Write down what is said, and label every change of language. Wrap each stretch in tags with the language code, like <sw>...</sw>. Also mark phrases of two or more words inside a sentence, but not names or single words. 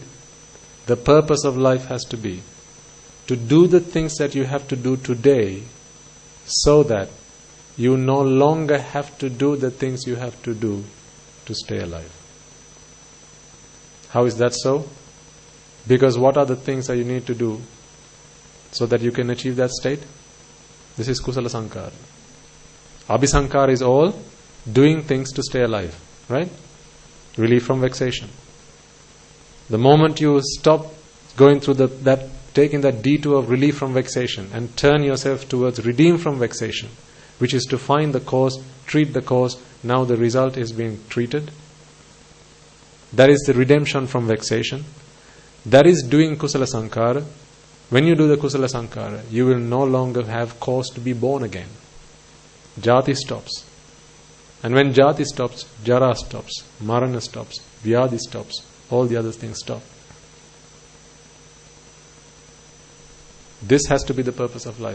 <en>The purpose of life has to be to do the things that you have to do today so that you no longer have to do the things you have to do to stay alive. How is that so? Because what are the things that you need to do so that you can achieve that state? This is</en> <pi>kusala sankara.</pi> <en>Abhisankara is all doing things to stay alive, right? Relief from vexation. The moment you stop going through taking that detour of relief from vexation and turn yourself towards redeem from vexation, which is to find the cause, treat the cause, now the result is being treated. That is the redemption from vexation. That is doing</en> <pi>kusala sankara.</pi> <en>When you do the</en> <pi>kusala sankara,</pi> <en>you will no longer have cause to be born again. Jati stops. And when jati stops, jara stops, marana stops, vyadhi stops, all the other things stop. This has to be the purpose of life.</en>